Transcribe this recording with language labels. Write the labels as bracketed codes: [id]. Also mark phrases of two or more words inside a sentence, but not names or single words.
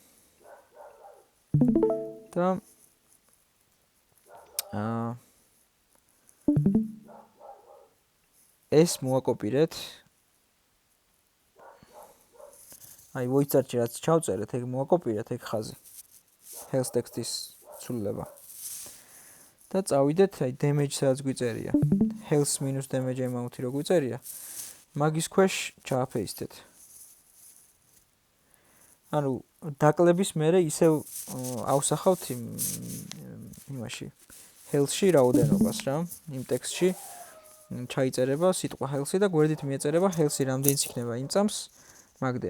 [ka] და ეს მოვაკოპირეთ. აი [en] void start- [ka] ში რაც ჩავწერეთ, ეგ მოვაკოპირეთ ეგ ხაზი. [en] health text- [ka] ის ცვლილება. და წავიდეთ აი damage სადაც გვიწერია. [en] health minus damage amount- [ka] ი რო გვიწერია. მაგის ქვეშ ჩააფეისტეთ. ანუ დაკლების მერე ისევ ავსახავთ იმაში health-ში რაოდენობას რა, იმ ტექსტში ჩაიწერება სიტყვა health-ი და გვერდით მიეწერება health-ი რამდენიც იქნება იმ წამს მაგდენი.